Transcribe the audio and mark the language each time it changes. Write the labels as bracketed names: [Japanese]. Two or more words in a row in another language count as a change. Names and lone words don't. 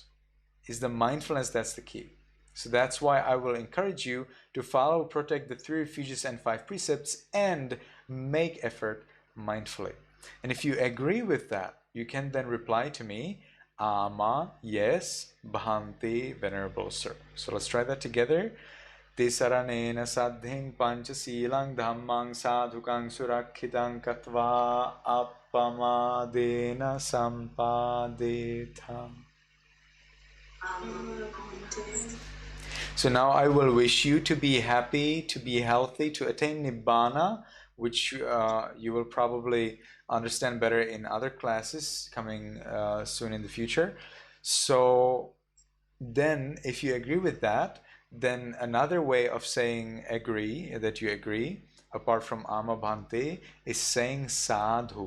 [English] Is the mindfulness that's the key. So that's why I will encourage you to follow, protect the 3 refuges and 5 precepts, and make effort mindfully. And if you agree with that, you can then reply to me, Ama, yes, Bhanti, Venerable Sir. So let's try that together. [Pali] Tisaranena saddhing panchasilang dhammang sadhukang surakhitang katva appamadena sampadetham. [English] So now I will wish you to be happy, to be healthy, to attain Nibbana, which you will probably understand better in other classes coming soon in the future. So then if you agree with that, then another way of saying agree, that you agree, apart from [Pali] Ama Bhante, [English] is saying sadhu.